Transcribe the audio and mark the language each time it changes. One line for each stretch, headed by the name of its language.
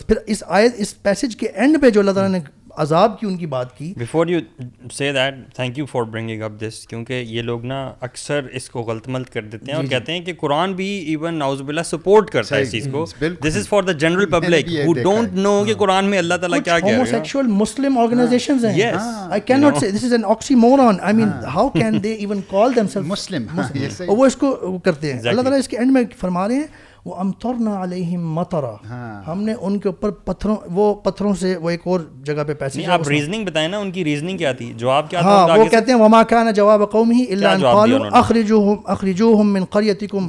Urdu: پھر اس آیت, اس پیسج کے اینڈ پہ جو اللہ تعالیٰ نے عذاب کی ان کی بات کی.
English: before you say that, thank you for bringing up this,
Urdu: کیونکہ یہ لوگ نا اکثر اس کو غلط ملت کر دیتے ہیں اور کہتے ہیں کہ قرآن بھی ایون نعوذ باللہ سپورٹ کرتا ہے اس چیز کو.
English: this is for the general public who don't know
Urdu: کہ قرآن میں اللہ تعالیٰ کیا کہہ رہا ہے. ہوموسیکشول مسلم آرگنائزیشنز ہیں.
English: I cannot say this is an oxymoron. I mean how can they even call themselves Muslim?
Urdu: وہ اس کو کرتے ہیں. اللہ تعالیٰ اس کے اینڈ میں فرما رہے ہیں
Arabic: وَأَمْطَرْنَا عَلَيْهِمْ مَطَرًا,
Urdu: ہم نے ان کے اوپر پتھروں سے, وہ ایک اور جگہ پہ پیسے. نہیں, آپ ریزننگ بتائیں نا, ان کی ریزننگ کیا تھی, جواب کیا تھا. ہاں, وہ کہتے ہیں
Arabic: وَمَا كَانَ جَوَابَ قَوْمِهِ إِلَّا أَنْ قَالُوا أَخْرِجُوهُمْ مِنْ قَرْيَتِكُمْ